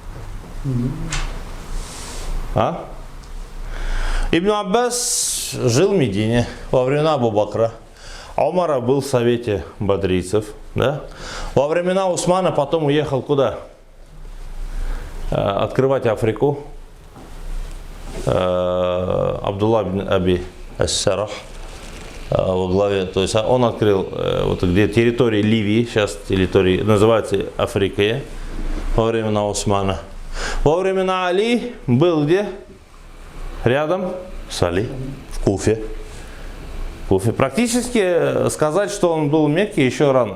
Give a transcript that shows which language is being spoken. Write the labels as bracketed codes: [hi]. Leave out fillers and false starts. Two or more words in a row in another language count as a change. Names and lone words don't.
[ru] А? Ибн Аббас жил в Медине во времена Абу Бакра. Умара был в совете бадрийцев. Да? Во времена Усмана потом уехал куда? Открывать Африку. Абдулла ибн Аби ас-Сарах во главе, то есть он открыл вот где территория Ливии, сейчас территория называется Африкой, во времена Усмана. Во времена Али был где? Рядом с Али, в Куфе. Практически сказать, что он был в Мекке, еще рано.